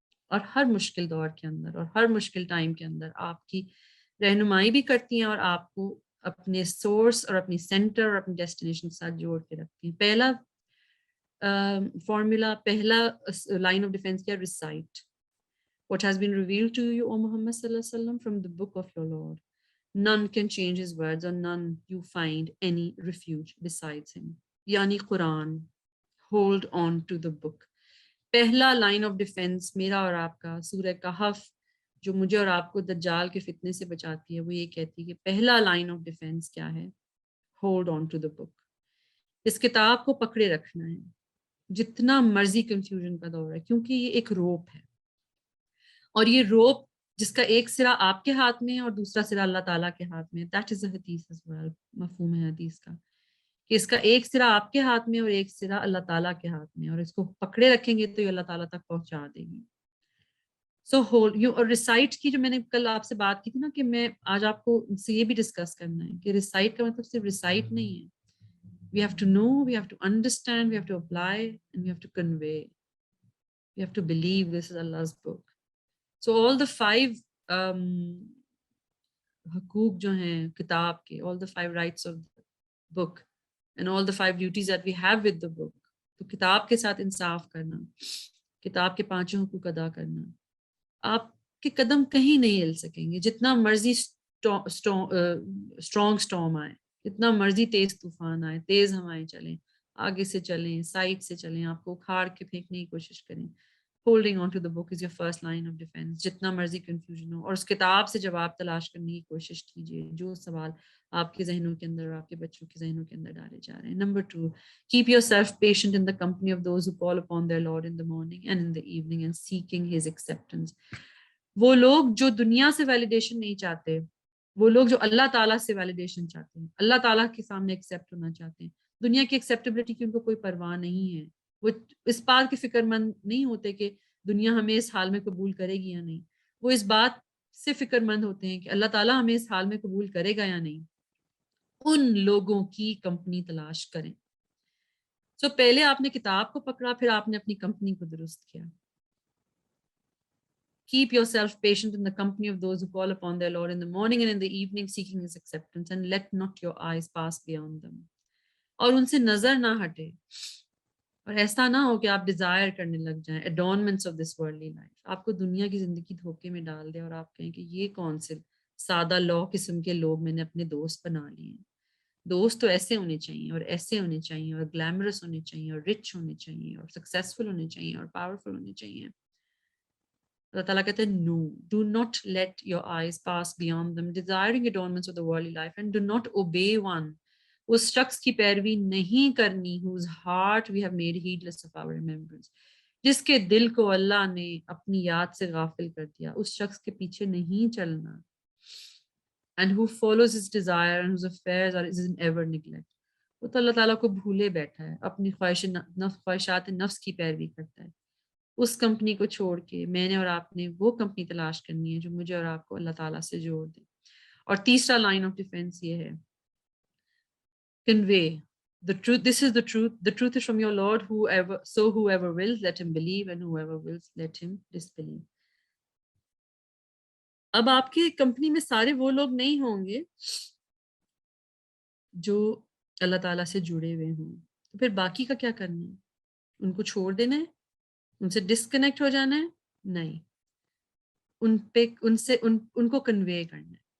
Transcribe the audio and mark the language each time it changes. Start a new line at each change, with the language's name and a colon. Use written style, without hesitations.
Urdu: اور ہر مشکل دور کے اندر اور ہر مشکل ٹائم کے اندر آپ کی رہنمائی بھی کرتی ہیں، اور آپ کو اپنے سورس اور اپنی سینٹر اور اپنی ڈیسٹینیشن کے ساتھ جوڑ کے رکھتی ہیں۔ پہلا فارمولا، پہلا لائن آف ڈیفینس کیا؟ Recite
English: what has been revealed to you, O Muhammad sallallahu alaihi wasallam, from the book of your Lord. None can change his words, and none you find any refuge besides him. Yani Quran, hold on to the book.
Urdu: پہلا line of defence میرا اور آپ کا سورہ کہف جو مجھے اور آپ کو دجال کے فتنے سے بچاتی ہے، وہ یہ کہتی ہے کہ پہلا لائن آف ڈیفینس کیا ہے؟ ہولڈ آن ٹو دا بک۔ اس کتاب کو پکڑے رکھنا ہے جتنا مرضی کنفیوژن کا دور ہے، کیونکہ یہ ایک روپ ہے، اور یہ روپ جس کا ایک سرا آپ کے ہاتھ میں ہے اور دوسرا سرا اللہ تعالیٰ کے ہاتھ میں ہے۔ دیٹ از اے حدیث
English: as well،
Urdu: مفہوم ہے حدیث کا کہ اس کا ایک سرا آپ کے ہاتھ میں اور ایک سرا اللہ تعالیٰ کے ہاتھ میں، اور اس کو پکڑے رکھیں گے تو یہ اللہ تعالیٰ تک پہنچا دے گی۔ سو ہولڈ یو، اور ریسائٹ کی جو میں نے کل آپ سے بات کی تھی نا، کہ میں آج آپ کو سے یہ بھی ڈسکس کرنا ہے کہ ریسائٹ کا مطلب صرف ریسائٹ نہیں ہے۔
English: We have to know, we have to understand, we have to apply, and we have to convey. We have to believe this is Allah's book. So all the 5
Urdu: حقوق جو ہیں کتاب کے،
English: all the 5 rights of the book
Urdu: and all the 5 duties that we have with the book، تو کتاب کے ساتھ انصاف کرنا، کتاب کے 5 حقوق ادا کرنا، آپ کے قدم کہیں نہیں ہل سکیں گے جتنا مرضی اسٹرانگ اسٹارم آئے، جتنا مرضی تیز طوفان آئے، تیز ہوائیں چلیں، آگے سے چلیں، سائڈ سے چلیں، آپ کو اکھاڑ کے پھینکنے کی کوشش کریں،
English: holding on to the book is your first line of defense.
Urdu: جتنا مرضی confusion ہو, اور اس کتاب سے جواب تلاش کرنے کی کوشش کیجیے جو سوال آپ کے ذہنوں کے اندر اور آپ کے بچوں کے ذہنوں کے اندر ڈالے جا رہے ہیں.
English: Number 2, keep yourself patient in the company of those who call upon their Lord in the morning and in the evening and seeking his acceptance.
Urdu: وہ لوگ جو دنیا سے ویلیڈیشن نہیں چاہتے, وہ لوگ جو اللہ تعالیٰ سے ویلیڈیشن چاہتے ہیں, اللہ تعالیٰ کے سامنے ایکسیپٹ ہونا چاہتے ہیں. دنیا کی ایکسیپٹیبلٹی کی ان کو کوئی پرواہ نہیں ہے. وہ اس بات کے فکر مند نہیں ہوتے کہ دنیا ہمیں اس حال میں قبول کرے گی یا نہیں. وہ اس بات سے فکر مند ہوتے ہیں کہ اللہ تعالیٰ ہمیں اس حال میں قبول کرے گا یا نہیں. ان لوگوں کی کمپنی تلاش کریں. سو پہلے آپ نے کتاب کو پکڑا, پھر آپ نے اپنی کمپنی کو درست کیا.
English: Keep yourself patient in the company of those who call upon their Lord in the morning and in the evening seeking his acceptance, and let not your eyes pass beyond them.
Urdu: اور ان سے نظر نہ ہٹے, اور ایسا نہ ہو کہ آپ ڈیزائر کرنے لگ جائیں
English: adornments of this worldly life.
Urdu: آپ کو دنیا کی زندگی دھوکے میں ڈال دے اور آپ کہیں کہ یہ کون سے سادہ لو قسم کے لوگ میں نے اپنے دوست بنا لیے ہیں. دوست تو ایسے ہونے چاہیے اور ایسے ہونے چاہیے اور گلیمرس ہونے چاہیے اور رچ ہونے چاہیے اور سکسیسفل ہونے چاہیے اور پاورفل ہونے چاہیے. اللہ تعالیٰ کہتے ہیں
English: no, do not let your eyes pass beyond them, desiring adornments of the worldly life, and do not obey one.
Urdu: اس شخص کی پیروی نہیں کرنی
English: whose heart we have made heedless of our remembrance.
Urdu: جس کے دل کو اللہ نے اپنی یاد سے غافل کر دیا, اس شخص کے پیچھے نہیں چلنا.
English: And who follows his desire and whose affairs are is in ever neglect.
Urdu: وہ تو اللہ تعالیٰ کو بھولے بیٹھا ہے, اپنی خواہشات نفس کی پیروی کرتا ہے. اس کمپنی کو چھوڑ کے میں نے اور آپ نے وہ کمپنی تلاش کرنی ہے جو مجھے اور آپ کو اللہ تعالیٰ سے جوڑ دے. اور تیسرا لائن آف ڈیفینس یہ ہے,
English: convey the truth. This is the truth. The truth is from your Lord. Whoever wills, let him believe, and whoever wills, let him disbelieve.
Urdu: اب آپ کی کمپنی میں سارے وہ لوگ نہیں ہوں گے جو اللہ تعالیٰ سے جڑے ہوئے ہوں, تو پھر باقی کا کیا کرنا ہے؟ ان کو چھوڑ دینا ہے, ان سے ڈسکنیکٹ ہو جانا ہے؟ نہیں, ان کو کنوے کرنا ہے.